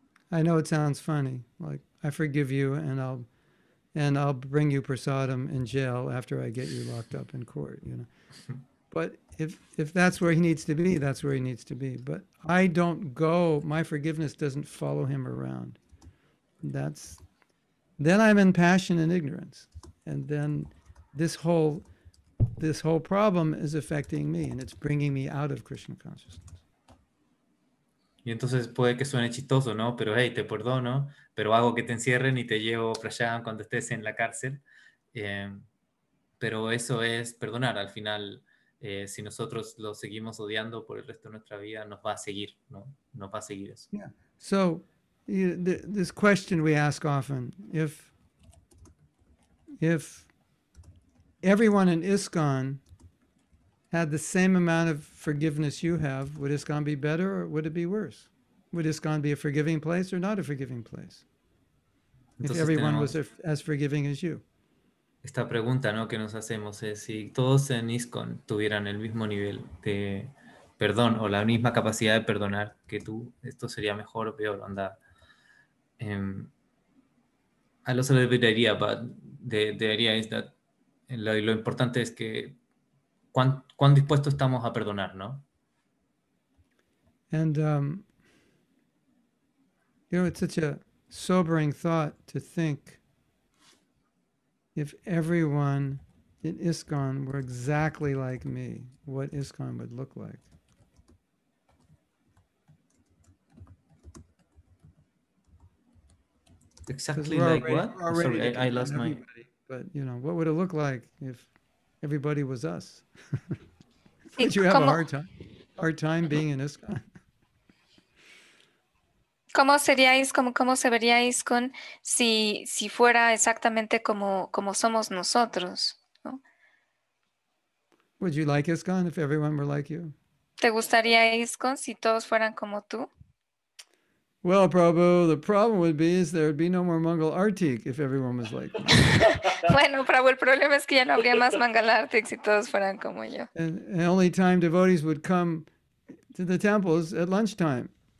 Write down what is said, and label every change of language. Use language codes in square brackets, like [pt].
[en] I know it sounds funny, like I forgive you and I'll bring you prasadam in jail after I get you locked up in court, you know. But if that's where he needs to be, that's where he needs to be. But I don't go, my forgiveness doesn't follow him around. Then I'm in passion and ignorance. And then this whole problem is affecting me, and it's bringing me out of Krishna consciousness. [es] Y entonces puede que suene chistoso, ¿no? Pero hey, te perdono, pero hago que te encierren y te llevo para allá cuando estés en la cárcel. Pero eso es perdonar. Al final, si nosotros lo seguimos odiando por el resto de nuestra vida, nos va a seguir, ¿no? Nos va a seguir eso. [en] Yeah. So this question we ask often, if if everyone in ISKCON had the same amount of forgiveness you have, would ISKCON be better or would it be worse? Would ISKCON be a forgiving place or not a forgiving place? If [es] Entonces [en] everyone was [es] tenemos [en] as forgiving as you. [es] esta pregunta, ¿no?, que nos hacemos es si todos en ISKCON tuvieran el mismo nivel de perdón o la misma capacidad de perdonar que tú, esto sería mejor o peor, onda. [en] I lost a little bit idea, but the idea is that [es] lo importante es que cuán dispuestos estamos a perdonar, ¿no? [en] And, it's such a sobering thought to think if everyone in ISKCON were exactly like me, what ISKCON would look like. Exactly like what? Sorry, I lost my... But, what would it look like if everybody was us? [es] Sí, [en] Would you have a [es] ¿cómo, [en] hard time being in ISKCON? [es] cómo seríais, cómo se veríais con si fuera exactamente como somos nosotros, ¿no? [en] Would you like ISKCON if everyone were like you? [es] ¿Te gustaría ISKCON si todos fueran como tú? [en] Well, Prabhu, the problem would be is there would be no more Mangal Artik if everyone was like me. [es] Bueno, Prabhu, el problema es que ya no habría más Mangalartik si todos fueran como yo. [en] And only time devotees would come to the temples at lunchtime.